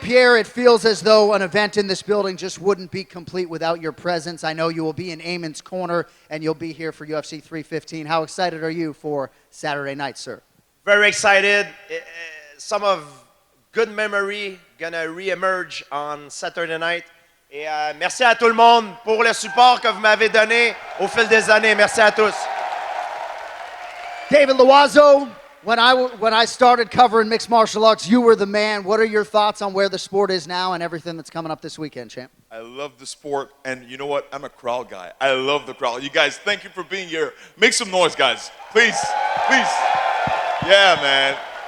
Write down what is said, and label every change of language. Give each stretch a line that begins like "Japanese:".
English: Pierre, it feels as though an event in this building just wouldn't be complete without your presence. I know you will be in Eamon's Corner, and you'll be here for UFC 315. How excited are you for Saturday night, sir? Very excited. Some of good memory gonna re-emerge on Saturday night.
French: Et merci à tout le monde pour le support que vous m'avez donné au fil des années. Merci à tous.
English: David Loiseau, when I started covering mixed martial arts, you were the man. What are your thoughts on where the sport is now and everything that's coming up this weekend, champ? I love the sport, and you know what? I'm a crowd guy. I love the crowd. You guys, thank you for being here. Make some noise, guys. Please, please. Yeah, man.